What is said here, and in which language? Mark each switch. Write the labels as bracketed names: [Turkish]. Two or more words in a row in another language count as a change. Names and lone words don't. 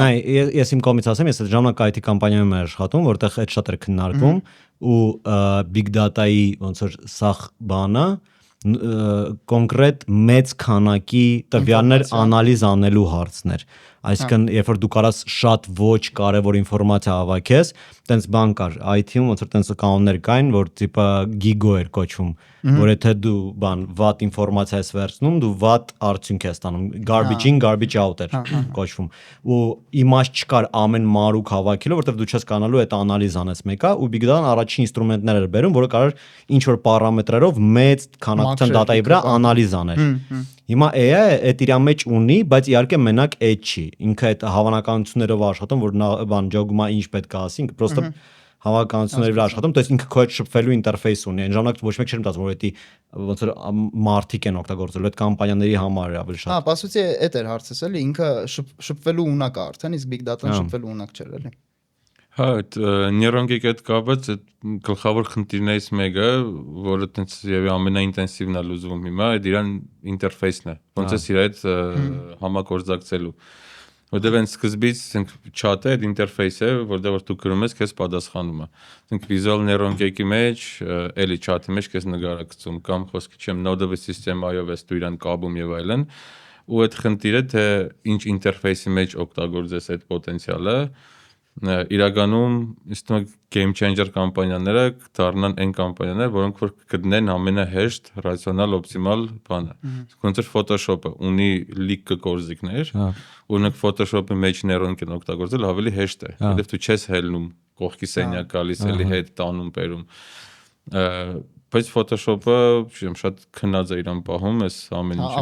[Armenian] նայ ես իմ կողմից ասեմ ես այդ ժամանակ IT կամպանիայում եմ աշխատում որտեղ այդ շատ էր քննարկվում ու [English] big data-ի [Armenian] ոնց որ սախ բանը կոնկրետ մեծ քանակի տվյալներ անալիզ անելու հարցներ այսինքն երբ որ դու կարաս շատ ոչ կարևոր ինֆորմացիա հավաքես տենց բան կար IT-ում ոնց որ տենց կանոններ կային որ տիպը գիգո էր կոչվում որ եթե դու բան վատ ինֆորմացիա ես վերցնում դու վատ արդյունք ես ստանում [English] garbage in garbage out [Armenian] էր կոչվում ու իմաստ չկար ամեն մարուկ հավաքելու որովհետև դու չես կանալու այդ անալիզ անես մեկը ու [English] big data-ն [Armenian] առաջին ինստրումենտներ էր բերում որը կարող ինչ որ պարամետրերով մեծ քանակության դատայի վրա անալիզ աներ հիմա AI-ը այդ իր մեջ ունի բայց իհարկե մենակ այդ չի ինքը այդ հավանականություններով աշխատում որ բան ջոգմա ինչ պետք է ասի ինքը պրոստը հավանականությունների վրա աշխատում [Russian] то есть [Armenian] ինքը քո հետ շփվելու ինտերֆեյս ունի այն ժամանակ ոչ մեկ չէր մտածում որ դա ոնց որ մարտիկ են օգտագործելու այդ կամպանիաների համար է ավելի շատ հա բասուցի այդ էր հարցս էլի ինքը շփվելու ունակ է արդեն իսկ [English] big data-ն [Armenian] շփվելու ունակ չէր էլի հա նեյրոնկի հետ կապված գլխավոր խնդիրներից մեկը որը տենց եւ ամենաինտենսիվն է լուծվում հիմա այդ իրան ինտերֆեյսն է ոնց է իր հետ համագործակցելու որտեղ այն սկզբից ասենք chat-ը այդ ինտերֆեյս է որտեղ որ դու գրում ես քեզ պատասխանում է ասենք [English] visual neuron-ի [Armenian] մեջ էլի chat-ի մեջ քեզ նկարագծում կամ խոսքի չեմ node-ով սիստեմայով ես դու իրան կապում եւ այլն ու այդ խնդիրը թե ինչ ինտերֆեյսի մեջ օգտագործես այդ պոտենցիալը իրականում իստում [English] game changer [Armenian] կամպանիաները դառնան այն կամպանիաներ, որոնք որ կգտնեն ամենահեշտ, ռացիոնալ, օպտիմալ բանը։ Ոնց որ Photoshop-ը ունի լիք գործիքներ, օրինակ Photoshop-ի մեջ նեյրոնկ են օգտագործել ավելի հեշտ է, որովհետև դու չես հելնում կողքի սենյակ գալիս էլի հետ տանում բերում։ Բայց Photoshop-ը շատ քնած է իրան պահում, էս ամեն ինչի մեջ։